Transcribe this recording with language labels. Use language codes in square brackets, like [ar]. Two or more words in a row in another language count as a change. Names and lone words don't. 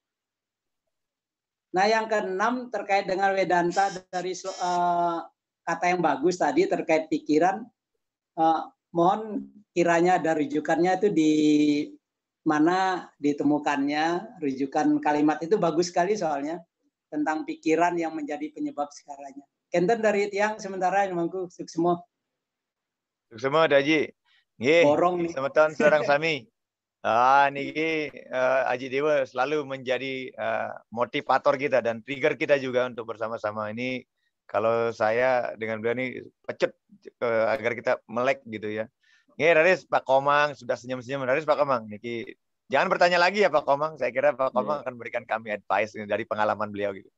[id] Nah, yang keenam terkait dengan Vedanta dari kata yang bagus tadi terkait pikiran, mohon kiranya ada rujukannya itu di mana ditemukannya, rujukan kalimat itu bagus sekali soalnya tentang pikiran yang menjadi penyebab segalanya. Kenten dari tiang sementara yang mangku suksemo. [ban] Suksemo Daji. Nggih, [id] Borong nih. [ban] semeton sareng sami. [id] Niki Aji Dewa selalu menjadi motivator kita dan trigger kita juga untuk bersama-sama. Ini kalau saya dengan beliau ini pecut agar kita melek gitu ya. Nggih, Raris Pak Komang sudah senyum-senyum. Raris Pak Komang, niki jangan bertanya lagi ya Pak Komang. Saya kira Pak Komang akan memberikan kami advice dari pengalaman beliau gitu.